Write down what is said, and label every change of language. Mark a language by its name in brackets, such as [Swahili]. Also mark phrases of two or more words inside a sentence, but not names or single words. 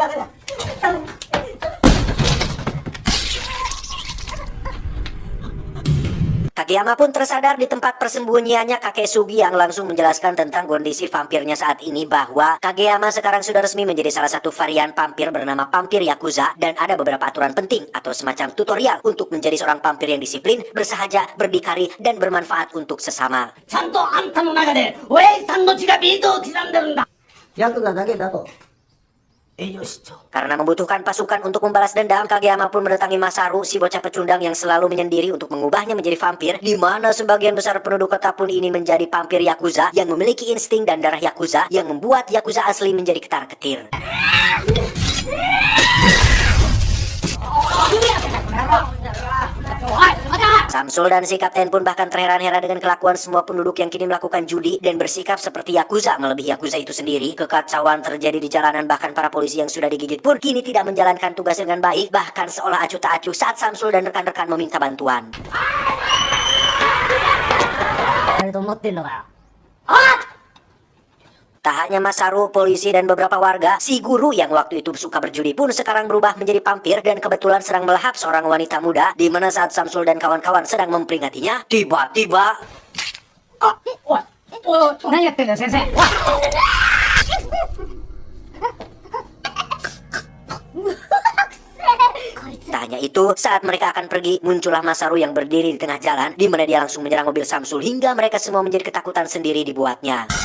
[Indonesian] Kageyama pun tersadar di tempat persembunyiannya kakek Sugi, yang langsung menjelaskan tentang kondisi vampirnya saat ini, bahwa Kageyama sekarang sudah resmi menjadi salah satu varian vampir bernama vampir Yakuza, dan ada beberapa aturan penting atau semacam tutorial untuk menjadi seorang vampir yang disiplin, bersahaja, berdikari, dan bermanfaat untuk sesama. [Japanese] ちゃんとあんたの中で親父さんの血がビートを刻んでるんだ。ヤクザだけだと営業出張 [Indonesian] Karena membutuhkan pasukan untuk membalas dendam, Kageyama pun mendatangi Masaru, si bocah pecundang yang selalu menyendiri, untuk mengubahnya menjadi vampir, di mana sebagian besar penduduk kota pun ini menjadi vampir Yakuza yang memiliki insting dan darah Yakuza, yang membuat Yakuza asli menjadi ketar-ketir. Samsul dan si kapten pun bahkan terheran-heran dengan kelakuan semua penduduk yang kini melakukan judi dan bersikap seperti Yakuza melebihi Yakuza itu sendiri. Kekacauan terjadi di jalanan, bahkan para polisi yang sudah digigit pun kini tidak menjalankan tugas dengan baik, bahkan seolah acuh tak acuh saat Samsul dan rekan-rekan meminta bantuan. [Japanese] やると思ってんのかよ [Indonesian] Tak hanya Masaru, polisi, dan beberapa warga, si guru yang waktu itu suka berjudi pun sekarang berubah menjadi vampir dan kebetulan sedang melahap seorang wanita muda, di mana saat Samsul dan kawan-kawan sedang memperingatinya, tiba-tiba [Japanese] あおいおい何やってんだよ先生 [Indonesian] tak hanya itu, saat mereka akan pergi, muncullah Masaru yang berdiri di tengah jalan, di mana dia langsung menyerang mobil Samsul hingga mereka semua menjadi ketakutan sendiri dibuatnya.